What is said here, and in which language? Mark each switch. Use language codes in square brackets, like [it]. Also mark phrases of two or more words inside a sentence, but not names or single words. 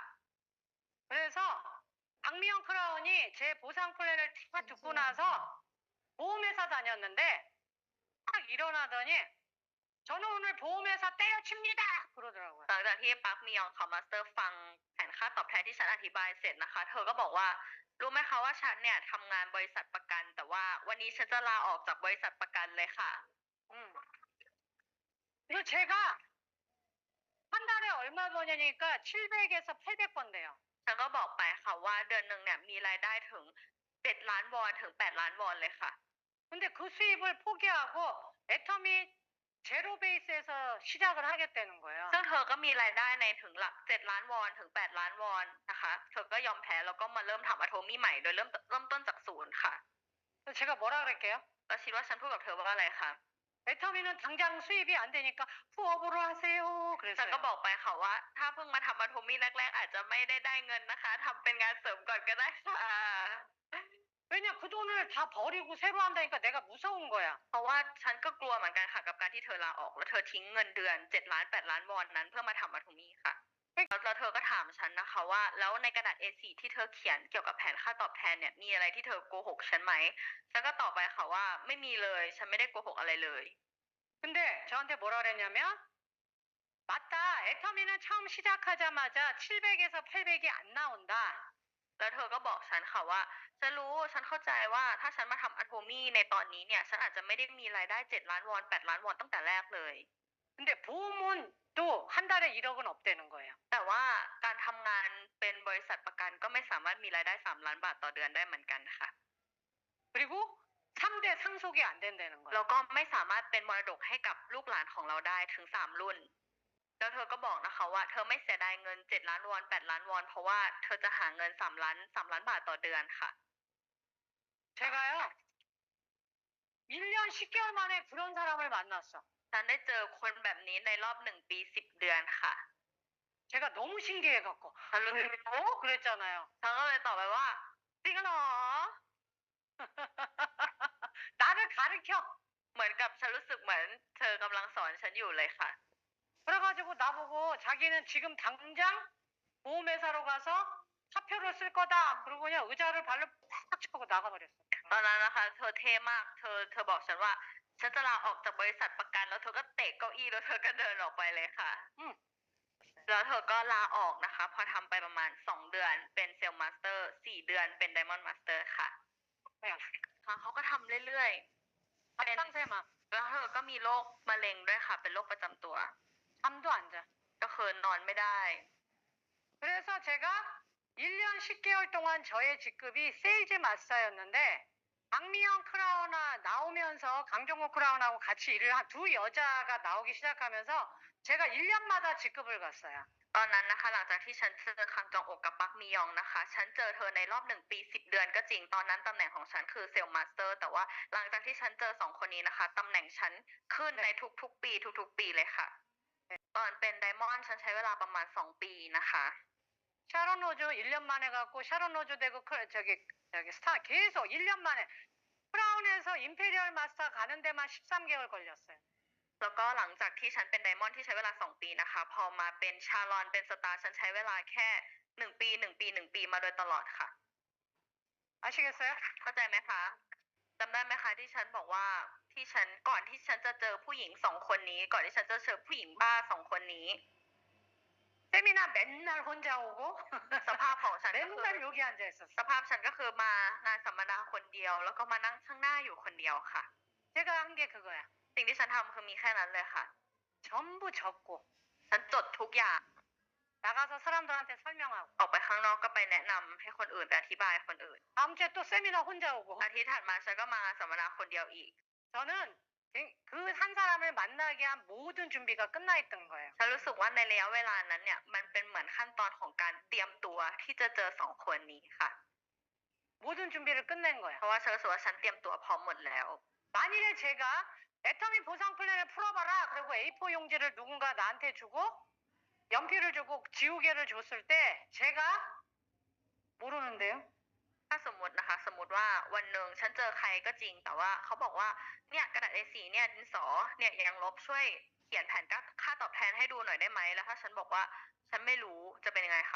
[ko] 그래서 박미영 크라운이 제 보상 플랜을 다 듣고 나서 보험회사 다녔는데 딱 일어나더니 저는 오늘 보험회사 때려칩니다 그러더라고요. [th] หลังจากที่ปักมิยองเขามาสเตอร์ฟังแผนค่าตอบแทนที่ฉันอธิบายเสร็จนะคะ เธอก็บอกว่ารู้ไหมคะว่าฉันเนี่ยทำงานบริษัทประกัน แต่ว่าวันนี้ฉันจะลาออกจากบริษัทประกันเลยค่ะ [ko] 이거 제가 한 달에 얼마 버냐니까 700에서 800 번대요. [th] ฉันก็บอกไปค่ะว่าเดือนหนึ่งเนี่ยมีรายได้ถึง7 ล้านวอนถึง8 ล้านวอนเลยค่ะ [ko] 근데 그 수입을 포기하고 애터미 제로 베이스에서 시작을 하겠다는 거예요. [th] ซึ่งเธอก็มีรายได้ในถึงหลัก7 ล้านวอนถึง8 ล้านวอนนะคะ เธอก็ยอมแพ้แล้วก็มาเริ่มทำอะโทมี่ใหม่โดยเริ่มต้นจากศูนย์ค่ะ [ko] 그래서 제가 뭐라 그럴게요? [th] แล้วคิดว่าฉันพูดกับเธอว่าอะไรคะ [ko] 애터미는 당장 수입이 안 되니까 부업으로 하세요. [th] ฉัน [ko] 그랬어요. [th] ก็บอกไปค่ะว่าถ้าเพิ่งมาทำอะโทมี่แรกๆอาจจะไม่ได้เงินนะคะทำเป็นงานเสริมก่อนก็ได้ค่ะ [ko] 왜냐 그 돈을 다 버리고 새로 한다니까 내가 무서운 거야. [th] เพราะว่าฉันก็กลัวเหมือนกันค่ะกับการที่เธอลาออกแล้วเธอทิ้งเงินเดือน7 ล้าน8 ล้านวอนนั้นเพื่อมาทำอะโทมี่ค่ะแล้วเธอก็ถามฉันนะคะว่าแล้วในกระดาษ A4 ที่เธอเขียนเกี่ยวกับแผนค่าตอบแทนเนี่ยมีอะไรที่เธอโกหกฉันไหมฉันก็ตอบไปค่ะว่าไม่มีเลยฉันไม่ได้โกหกอะไรเลย [ko] 근데 저한테 뭐라 그랬냐면 맞다. 애터미는 처음 시작하자마자 700에서 800이 안 나온다. [th] แล้วเธอก็บอกฉันค่ะว่าฉันรู้ฉันเข้าใจว่าถ้าฉันมาทำอะโทมี่ในตอนนี้เนี่ยฉันอาจจะไม่ได้มีรายได้7 ล้านวอน8 ล้านวอนตั้งแต่แรกเลย [ko] 근데 보험은 또 한 달에 1억은 없대는 거예요. [th] แต่ว่าการทำงานเป็นบริษัทประกันก็ไม่สามารถมีรายได้3 ล้านบาทต่อเดือนได้เหมือนกันค่ะ [ko] 그리고 3대 상속이 안 된다는 [th] แล้ [ko] 거예요. [th] วก็ไม่สามารถเป็นมรดกให้กับลูกหลานของเราได้ถึง3 รุ่น แล้วเธอก็บอกนะคะว่าเธอไม่เสียดายเงิน7 ล้านวอน8 ล้านวอนเพราะว่าเธอจะหาเงิน3 ล้านบาทต่อเดือนค่ะ [ko] 제가요 1년 10개월 만에 그런 사람을 만났어. [th] ฉันได้เจอคนแบบนี้ในรอบ1 ปี10 เดือนค่ะ [ko] 제가 너무 신기해갖고 [th] ฉันรู้สึก [ko] 그랬잖아요. [th] ฉันก็เลยตอบไปว่าจริงเหรอ [ko] 나를 가르쳐. [th] เหมือนกับฉันรู้สึกเหมือนเธอกำลังสอนฉันอยู่เลยค่ะ [ko] 그래가지고 나보고 자기는 지금 당장 보험회사로 가서 사표를 쓸 거다. 그러고 그냥 의자를 발로 팍 차고 나가버렸어. [th] ตอนนั้นนะคะเธอเท่มากเธอบอกฉันว่าฉันจะลาออกจากบริษัทประกันแล้วเธอก็เตะเก้าอี้แล้วเธอก็เดินออกไปเลยค่ะ แล้วเธอก็ลาออกนะคะพอทำไปประมาณ2 เดือนเป็นเซลล์มาสเตอร์4 เดือนเป็นไดมอนด์มาสเตอร์ค่ะ เขาก็ทำเรื่อยๆเป็น [ko] 상세마 [th] แล้วเธอก็มีโรคมะเร็งด้วยค่ะเป็นโรคประจำตัว [ko] 잠도 안 자. [th] ก็คือนอนไม่ได้ [ko] 그래서 제가 1년 10개월 동안 저의 직급이 세일즈 마스터였는데 박미영 크라우나 나오면서 강정호 크라운하고 같이 일을 한 두 여자가 나오기 시작하면서 제가 1년마다 직급을 갔어요. [th] ตอนนั้นนะคะหลังจากที่ฉันเจอคังจองอกกับปักมียองนะคะฉันเจอเธอในรอบ1 ปี10 เดือนก็จริงตอนนั้นตำแหน่งของฉันคือเซลล์มาสเตอร์แต่ว่าหลังจากที่ฉันเจอ2 คนนี้นะคะตำแหน่งฉันขึ้นในทุกๆปีทุกๆปีเลยค่ะตอนเป็นไดมอนด์ฉันใช้เวลาประมาณ2 ปีนะคะ [ko] 샤론 로즈 1년 만에 갖고 샤론 로즈 되고 저기 스타 계속 1년 만에 크라운에서 임페리얼 마스터 가는 데만 13개월 걸렸어요. [th] แล้วก็หลังจากที่ฉันเป็นไดมอนด์ที่ใช้เวลา2 ปีนะคะพอมาเป็นชาลอนเป็นสตาร์ฉันใช้เวลาแค่1 ปี1 ปี1 ปีมาโดยตลอดค่ะ [ko] 아시겠어요? [th] เข้าใจไหมคะจำได้ไหมคะที่ฉันบอกว่าที่ฉันก่อนที่ฉันจะเจอผู้หญิง2 คนนี้ก่อนที่ฉันจะเจอผู้หญิงบ้า2 คนนี้ [ko] 세미나 맨날 혼자 오고 [th] สภาพของฉันก็คือ [ko] 맨날 여기 앉아 있었어. [th] สภาพฉันก็คือมางานสัมมนาคนเดียวแล้วก็มานั่งข้างหน้าอยู่คนเดียวค่ะ [ko] 제가 한 게 그거야. [th] สิ่งที่ฉันทำคือมีแค่นั้นเลยค่ะ [ko] 전부 적고 [th] ฉันจดทุกอย่าง [ko] 나가서 사람들한테 설명하고 [th] ออกไปข้างนอกก็ไปแนะนำให้คนอื่นไปอธิบายคนอื่น [ko] 다음 주에 또 세미나 혼자 오고 [th] อาทิตย์ถัดมาฉันก็มางานสัมมนาคนเดียวอีก [ko] 저는 그 한 사람을 만나게 한 모든 준비가 끝나 있던 거예요. [th] ฉันรู้สึกว่าในระยะเวลานั้นเนี่ยมันเป็นเหมือนขั้นตอนของการเตรียมตัวที่จะเจอ2 คนนี้ค่ะ [ko] 모든 준비를 끝낸 거야. [th] เพราะว่าฉันรู้สึกว่าฉันเตรียมตัวพร้อมหมดแล้ว [ko] 만일에 제가 애터미 보상 플랜을 풀어봐라. 그리고 A4 용지를 누군가 나한테 주고 연필을 주고 지우개를 줬을 때 제가 모르는데요. [th] ถ้าสมมตินะคะสมมติว่าวันหนึ่งฉันเจอใครก็จริงแต่ว่าเขาบอกว่าเนี่ยกระดาษ A4 เนี่ยดินสอเนี่ยยังลบช่วยเขียนแผนค่าตอบแทนให้ดูหน่อยได้ไหมแล้วถ้าฉันบอกว่าฉันไม่รู้จะเป็นยังไงคะ